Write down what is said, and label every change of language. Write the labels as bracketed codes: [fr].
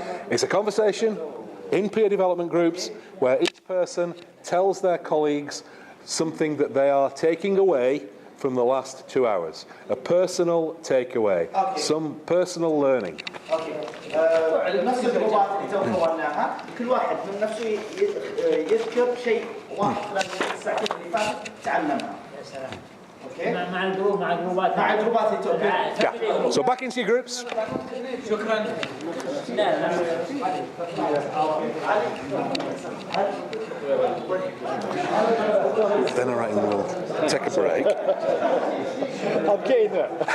[en] It's a conversation in peer development groups where each person tells their colleagues something that they are taking away from the last 2 hours. A personal takeaway, some personal learning. [ar] نفس الجروبات اللي تو قلناها كل واحد من نفسه يذكر شيء واحد خلال الساعتين اللي فاتت تعلمها. [en] Okay? [ar] مع الجروبات [en] Yeah. So back into your groups. [ar] شكرا. [en] Then I reckon we'll take a break. I'm getting there.